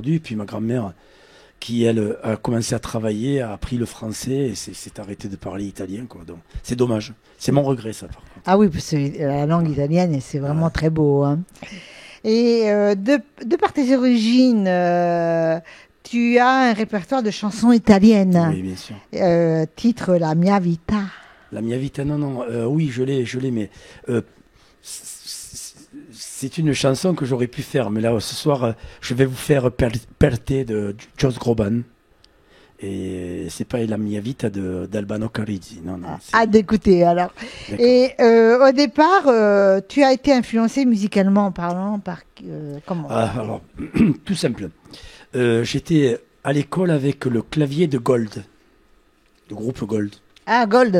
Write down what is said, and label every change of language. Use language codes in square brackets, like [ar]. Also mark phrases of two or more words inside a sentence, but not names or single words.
[fr] Et puis ma grand-mère, qui, elle, a commencé à travailler, a appris le français et s'est arrêtée de parler italien, quoi. Donc, c'est dommage. C'est mon regret, ça, par contre. Ah oui, parce que la langue italienne, c'est vraiment très beau. Hein. Et de par tes origines, tu as un répertoire de chansons italiennes. Oui, bien sûr. Titre La mia vita. La mia vita, non. Oui, je l'ai, mais c'est une chanson que j'aurais pu faire. Mais là, ce soir, je vais vous faire Perte de Joss Groban. Et c'est pas La mia vita d'Albano Carrisi. Non. D'écouter, alors. D'accord. Et au départ, tu as été influencé musicalement parlant par comment? Alors, tout simple. J'étais à l'école avec le clavier de Gold, le groupe Gold. Ah, Gold.